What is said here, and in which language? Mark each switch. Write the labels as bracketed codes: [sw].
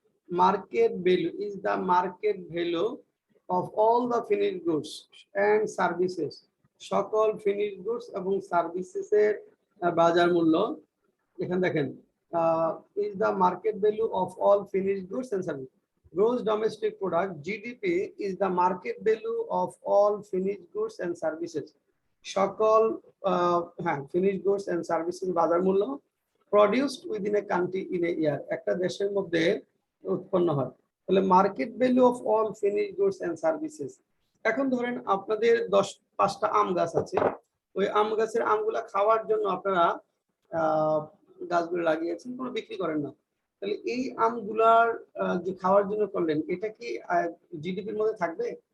[en] Market value is the market value of all the finished goods and services. [bn] সকল finished goods এবং সার্ভিসেসের বাজার মূল্য। এখানে দেখেন [en] Is the market value of all finished goods and service. Gross domestic product GDP is the market value of all finished goods and services. সকল finished goods and services [bn] বাজার মূল্য [en] produced within a country in a year. [bn] একটা দেশের মধ্যে উৎপন্ন হয়। তাহলে [en] Market value of all finished goods and services। [bn] এখন ধরেন আপনাদের 10-5টা আম গাছ আছে, ওই আম গাছের আমগুলা খাওয়ার জন্য আপনারা গাছগুলো লাগিয়েছেন, কোনো বিক্রি করেন না, তাহলে এই আমগুলার যে খাওয়ার জন্য করলেন, এটা কি জিডিপির মধ্যে থাকবে?